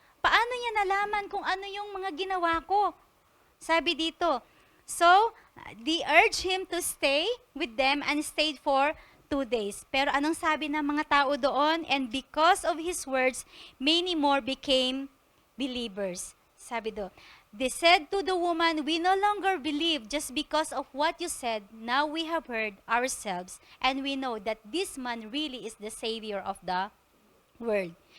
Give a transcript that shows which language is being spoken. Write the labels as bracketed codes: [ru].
[tl] Paano niya nalaman kung ano yung mga ginawa ko? Sabi dito, [en] so, they urged him to stay with them and stayed for 2 days. [tl] Pero anong sabi ng mga tao doon? [en] And because of his words, many more became believers. [tl] Sabi doon, [en] they said to the woman, we no longer believe just because of what you said. Now we have heard ourselves, and we know that this man really is the Savior of the world.